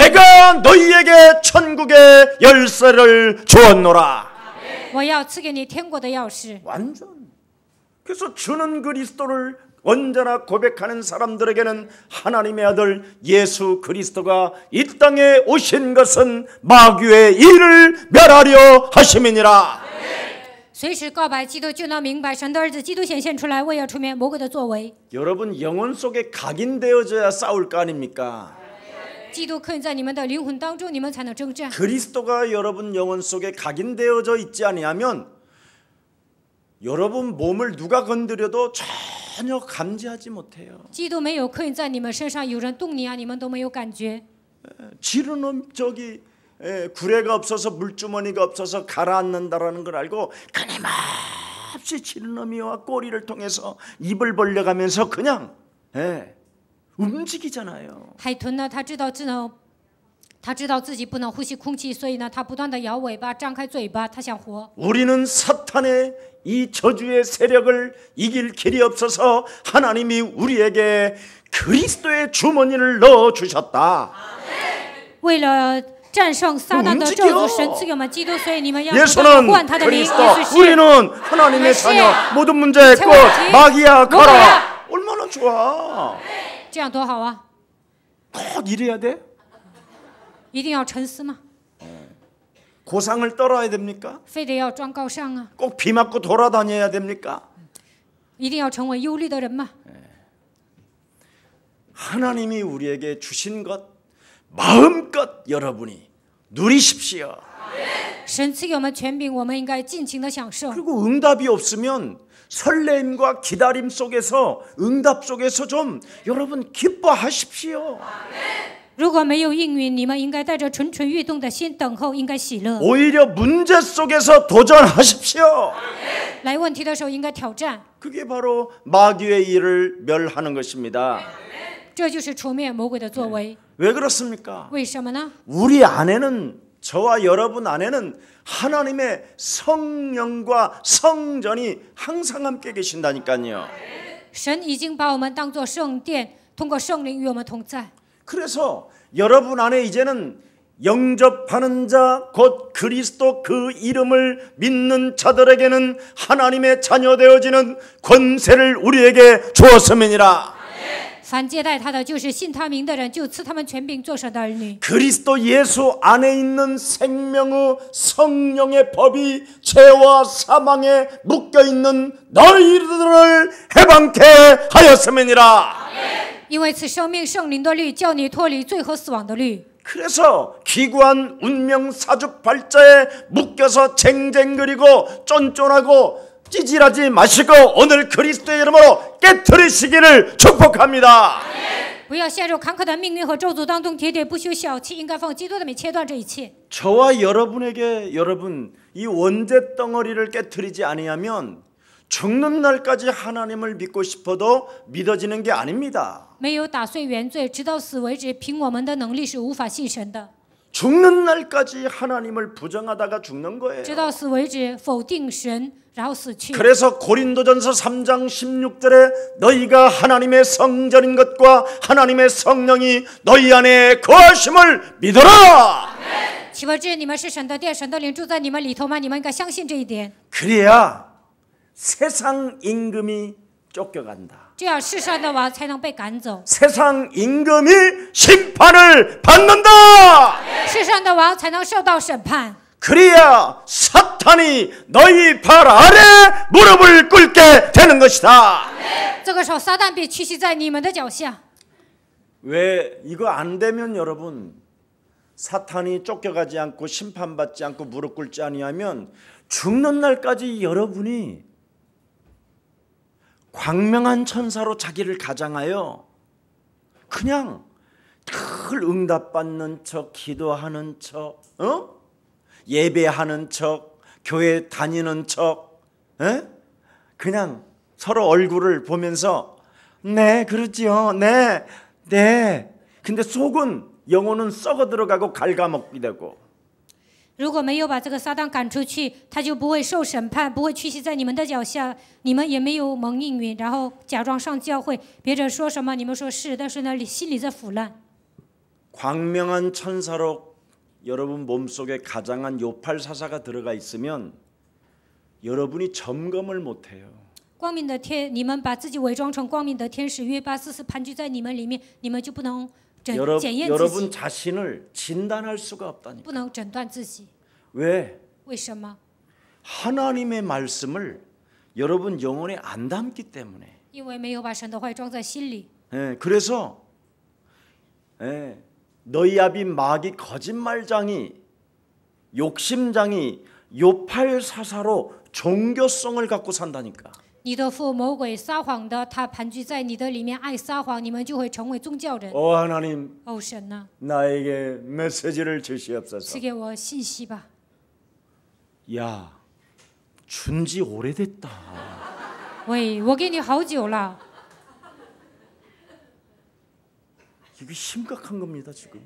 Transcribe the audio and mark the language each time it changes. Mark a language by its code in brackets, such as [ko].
[ko] 내가 너희에게 천국의 열쇠를 주었노라. [zh] 我要赐给你天国的钥匙。 [ko] 완전. 그래서 주는 그리스도를 언제나 고백하는 사람들에게는 하나님의 아들 예수 그리스도가 이 땅에 오신 것은 마귀의 일을 멸하려 하심이니라. [zh] 随时告白基督，就能明白神的儿子基督显现出来，为要除灭魔鬼的作为。 [ko] 여러분 영혼 속에 각인되어져야 싸울 거 아닙니까? [zh] 基督刻印在你们的灵魂当中，你们才能征战。 [ko] 그리스도가 여러분 영혼 속에 각인되어져 있지 아니하면 여러분 몸을 누가 건드려도 전혀 감지하지 못해요. [zh] 基督没有刻印在你们身上，有人动你啊，你们都没有感觉。 [ko] 지르는 저기 구레가 없어서 물주머니가 없어서 가라앉는다라는 걸 알고 끊임없이 지르nomi와 꼬리를 통해서 입을 벌려가면서 그냥 움직이잖아요. [zh] 海豚呢，它知道自己不能呼吸空气，所以呢，它不断的摇尾巴，张开嘴巴，它想活。 [ko] 우리는 사탄의 이 저주의 세력을 이길 길이 없어서 하나님이 우리에게 그리스도의 주머니를 넣어 주셨다. [zh] 为了战胜撒旦的咒诅，神赐给我们基督，所以你们要不断地 [ko] 예수는 [zh] 唤他的名。耶 [ko] 그리스도, [zh] 稣是 [ko] 우리는 하나님의 자녀. 모든 문제의 끝. 마귀야 가라. 얼마나 좋아. [zh] 这样多好啊！ [ko] 꼭 이래야 돼? [zh] 一定要沉思吗？ [ko] 고상을 떨어야 됩니까? [zh] 非得要装高尚啊？ [ko] 꼭 비 맞고 돌아다녀야 됩니까? [zh] 一定要成为忧虑的人吗？ [ko] 하나님이 우리에게 주신 것 마음껏 여러분이 누리십시오. [zh] 神赐给我们权柄，我们应该尽情的享受。 [ko] 그리고 응답이 없으면 설렘과 기다림 속에서 응답 속에서 좀 여러분 기뻐하십시오. [zh] 如果没有应允，你们应该带着蠢蠢欲动的心等候，应该喜乐。 [ko] 오히려 문제 속에서 도전하십시오. [zh] 来问题的时候应该挑战， [ko] 그게 바로 마귀의 일을 멸하는 것입니다. [zh] 这就是除灭魔鬼的作为。 [ko] 왜 그렇습니까? [zh] 为什么呢？ [ko] 우리 안에는 저와 여러분 안에는 하나님의 성령과 성전이 항상 함께 계신다니까요. [zh] 神已经把我们当作圣殿，通过圣灵与我们同在。 [ko] 그래서 여러분 안에 이제는 영접하는 자 곧 그리스도 그 이름을 믿는 자들에게는 하나님의 자녀 되어지는 권세를 우리에게 주었음이니라. [zh] 凡接待他的，就是信他名的人，就赐他们权柄做神的儿女。 [ko] 그리스도 예수 안에 있는 생명의 성령의 법이 죄와 사망에 묶여있는 너희들을 해방케 하였음이니라. [zh] 因为此生命圣灵的律，叫你脱离罪和死亡的律。 [ko] 그래서 기구한 운명 사주팔자에 묶여서 쟁쟁거리고 쫀쫀하고 찌질하지 마시고 오늘 그리스도의 이름으로 깨트리시기를 축복합니다. [zh] 不要陷入坎坷的命运和咒诅当中喋喋不休小气，应该奉基督的名切断这一切。 [ko] 저와 여러분에게 여러분 이 원죄 덩어리를 깨트리지 아니하면 죽는 날까지 하나님을 믿고 싶어도 믿어지는 게 아닙니다. [zh] 没有打碎原罪，直到死为止，凭我们的能力是无法信神的。 [ko] 죽는 날까지 하나님을 부정하다가 죽는 거예요. [zh] 直到死为止，否定神，然后死去。 [ko] 그래서 고린도전서 3장 16절에 너희가 하나님의 성전인 것과 하나님의 성령이 너희 안에 거하심을 믿어라. [zh] 岂不知你们是神的殿，神的灵住在你们里头吗？你们应该相信这一点。 [ko] 그래야 세상 임금이 쫓겨간다. [zh] 这样世上的王才能被赶走， [ko] 세상 임금이 심판을 받는다. [zh] 世上的王才能受到审判。 [ko] 그래야 사탄이 너희 발 아래 무릎을 꿇게 되는 것이다. [zh] 这个时候，撒旦必屈膝在你们的脚下。 [ko] 왜 이거 안 되면 여러분 사탄이 쫓겨가지 않고 심판받지 않고 무릎 꿇지 아니하면 죽는 날까지 여러분이 광명한 천사로 자기를 가장하여 그냥 늘 응답받는 척, 기도하는 척, 예배하는 척, 교회 다니는 척, 그냥 서로 얼굴을 보면서 네 그러지요, 네. 근데 속은 영혼은 썩어 들어가고 갉아먹게 되고. [zh] 如果没有把这个撒旦赶出去，他就不会受审判，不会屈膝在你们的脚下，你们也没有蒙应允，然后假装上教会，别人说什么你们说是，但是呢心里在腐烂。 [ko] 광명한 천사로 여러분 몸속에 가장한 요팔사사가 들어가 있으면 여러분이 점검을 못해요. [zh] 光明的天，你们把自己伪装成光明的天使约巴斯斯盘踞在你们里面，你们就不能检验自 [ko] 여러분 [zh] 己， [ko] 자신을 진단할 수가 없다니까. [zh] 不能诊断自己。 [ko] 왜? [zh] 为什么？ [ko] 하나님의 말씀을 여러분 영혼에 안 담기 때문에. [zh] 因为没有把神的话语装在心里。 [ko] 그래서 너희 아비 마귀 거짓말장이 욕심장이 요팔사사로 종교성을 갖고 산다니까. [zh] 你的父魔鬼撒谎的，他盘踞在你的里面，爱撒谎，你们就会成为宗教人。 [ko] 하나님 [zh] 哦，神呐， [ko] 나에게 메시지를 주시옵소서. [zh] 赐给我信息吧。 [ko] 야, 준지 오래됐다. [zh] 喂，我给你好久了， [ko] 이게 심각한 겁니다 지금.